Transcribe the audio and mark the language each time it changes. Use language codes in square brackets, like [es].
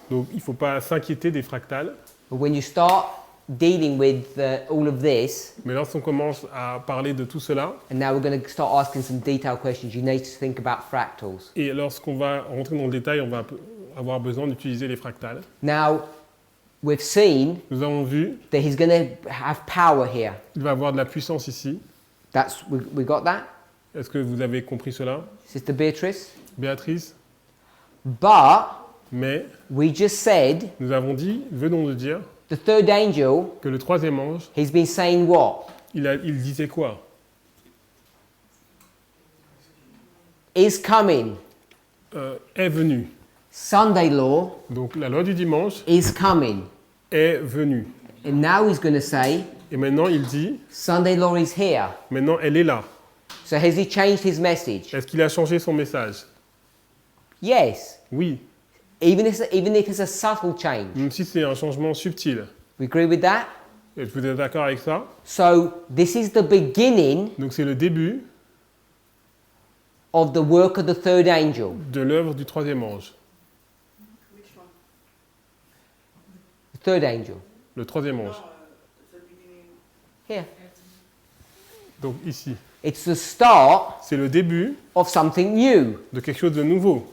[fr] Donc il ne faut pas s'inquiéter des fractales. [en] but when you start dealing with all of this, [fr] Mais lorsqu'on commence à parler de tout cela, [en] and now we're going to start asking some detailed questions, you need to think about fractals. [fr] et lorsqu'on va rentrer dans le détail, on va avoir besoin d'utiliser les fractales. [en] Now, we've seen [fr] Nous avons vu, [en] that he's going to have power here. [fr] il va avoir de la puissance ici. [en] We got that? [fr] Est-ce que vous avez compris cela, [en] Sister Beatrice? [fr] Béatrice? [en] But [fr] Mais [en] we just said [fr] nous avons dit, venons de dire, [en] the third angel, [fr] que le troisième ange, [en] he's been saying what? [fr] il disait quoi? [en] Is coming. [fr] Est venu. [en] Sunday law [fr] Donc la loi du dimanche [en] is coming. [fr] est venue. [en] And now he's going to say, [fr] Et maintenant il dit, [en] Sunday law is here. [fr] maintenant elle est là. [en] So has he changed his message? [fr] Est-ce qu'il a changé son message? [en] Yes. [fr] Oui, [en] Even if it's a subtle change. [fr] même si c'est un changement subtil. [en] We agree with that? [fr] Et vous êtes d'accord avec ça? [en] So this is the beginning [fr] Donc c'est le début [en] of the work of the third angel. [fr] de l'œuvre du troisième ange. [en] Which one? The third angel. [fr] Le troisième [en] No, [fr] ange. [en] the beginning. Here. [fr] Donc ici. [en] It's the start [fr] C'est le début [en] of something new. [fr] de quelque chose de nouveau.